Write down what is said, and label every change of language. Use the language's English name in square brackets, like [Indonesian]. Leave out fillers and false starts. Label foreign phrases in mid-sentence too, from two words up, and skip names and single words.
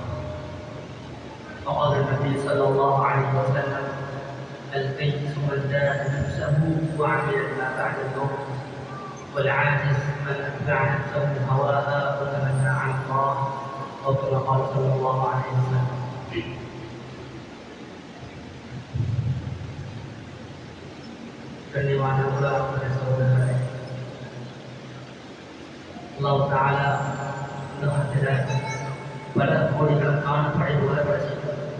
[Arabic] وقال النبي صلى الله عليه وسلم: الكيس من دان نفسه وعمل ما بعد الموت، والعاجز من اتبع نفسه هواها وتمنى على الله، او كما قال صلى الله عليه وسلم. [Tamil] கண்ணியமான உலகத்தின் சகோதரர்களே, [Arabic] الله تعالى [Tamil] உலகத்தில் பல கோடிக்கணக்கான படைப்புகளை படைச்சிருக்கிறார்.